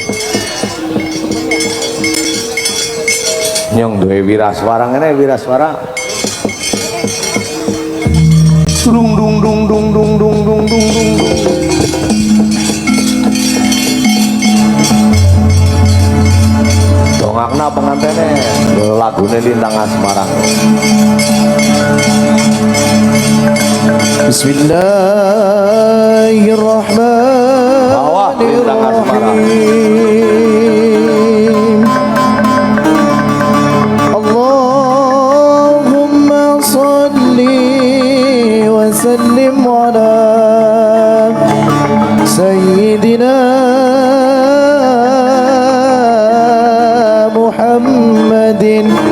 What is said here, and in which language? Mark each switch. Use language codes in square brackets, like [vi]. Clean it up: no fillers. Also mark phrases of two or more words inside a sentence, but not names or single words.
[jv] Nyong duwe wiraswara ngene wiraswara. Dung dung dung dung dung dung dung dung dung. Dongakna pengantene lagune Lintang Asmara. [ar] بسم الله الرحمن الرحيم. اللهم صل وسلم على سيدنا محمد